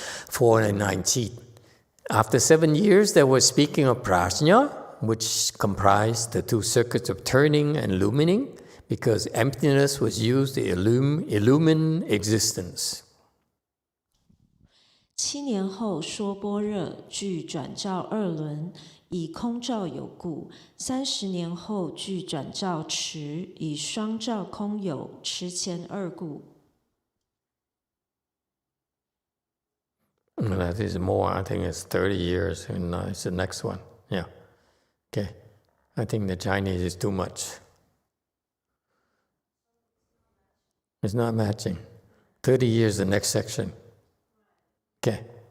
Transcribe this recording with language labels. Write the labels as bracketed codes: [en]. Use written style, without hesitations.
[en] 419. After 7 years, they were speaking of prajna, which comprised the two circuits of turning and illumining, because emptiness was used to illumine existence. [zh] 7年后说般若，具转照二轮，以空照有故；30年后具转照持，以双照空有，持前二故。 [en] That is more. I think it's 30 years, and it's the next one. Yeah. Okay. I think the Chinese is too much. It's not matching. 30 years, the next section. Okay.